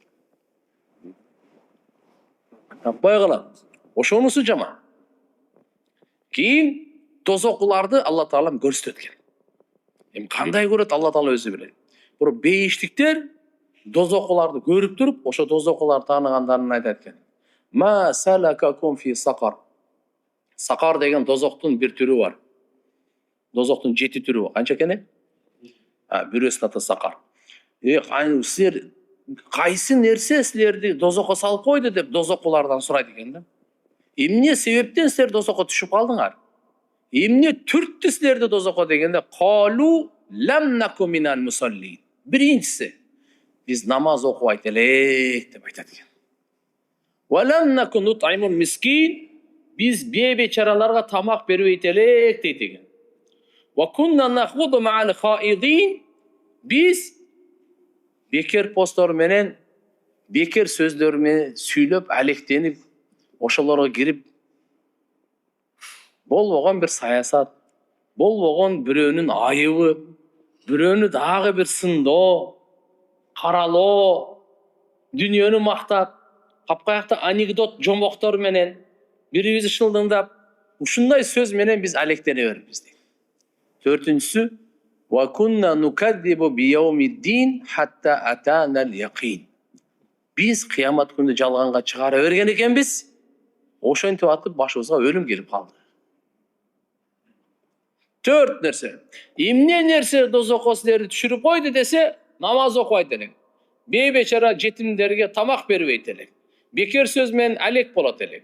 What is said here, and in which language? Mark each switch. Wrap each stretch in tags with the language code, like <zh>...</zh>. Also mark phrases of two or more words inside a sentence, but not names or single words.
<ky>Таппай калат. Ошонусу жаман. Кийин тозокуларды Алла Таалам көрсөткөн. Эми кандай көрөт Алла Таала өзү билет. Бирок бейиштиктер Dozокуларды көрүп туруп, ошо дозокуларды тааныгандарын айтат экен.</ky> <ar>ما سلككم في سقر.</ar> <ky>Сакар деген дозоктун бир түрү бар. Дозоктун 7 түрү бар. Канча экен? Бирөөсүнүн аты сакар. Силер кайсы нерсе силерди дозокко салып койду деп дозокулардан сурайт экен да. Эмне себептен силер дозокко түшүп калдыңар? Эмне түрттү силерди дозокко дегенде,</ky> <ar>قالوا لم نك من المصلين.</ar> <ky>Биринчиси, биз намаз окубайт элек деп айтат экен.</ky> <ar>ولم نك نطعم المسكين,</ar> <ky>биз бейбечараларга тамак бербейт элек дейт экен.</ky> <ar>وكنا نخوض مع الخائضين,</ar> <ky>биз бекер посттор менен, бекер сөздөр менен сүйлөп, алектенип, ошолорго кирип, болбогон бир саясат, болбогон бирөөнүн айыбы, бирөөнү дагы бир сындоо, каралоо, дүнүйөнү мактап, капкаякта анекдот жомоктор менен бирибизди шылдыңдап, ушундай сөз менен биз алектене бербиз дейт. Төртүнчүсү,</ky> <ar>وكنا نكذب بيوم الدين حتى أتانا اليقين.</ar> <ky>Биз кыямат күнү жалганга чыгара берген экенбиз. Ошентип атып башыбызга өлүм келип калды. Төрт нерсе. Эмне нерсе дозокко силерди түшүрүп койду десе, намаз окубайт элек. Бейбечара жетимдерге тамак бербейт элек. Бекер сөз менен алек болот элек.</ky>